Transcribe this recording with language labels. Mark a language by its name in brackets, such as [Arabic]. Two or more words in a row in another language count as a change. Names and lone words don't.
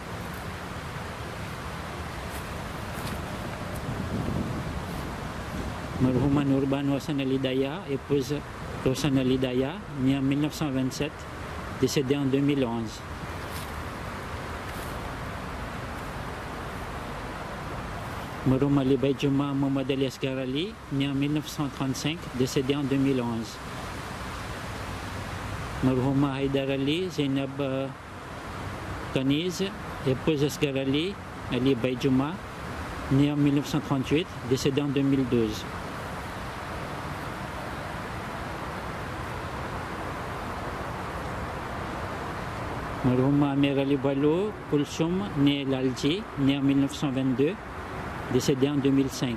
[French] Marhum Nurban Wassan Ali Daya, épouse Rosan Ali Daya, né en 1927, décédé en 2011. Marhum Ali Baïdjouma Mohamed Ali Asghar Ali, né en 1935, décédé en 2011. Marhum Haïdar Ali Zainab Kaniz, épouse Asghar Ali, Ali Baïdjouma, né en 1938, décédé en 2012. Marhum Amir Ali Balo Kulsum, né Lalji, né en 1922, décédé en 2005.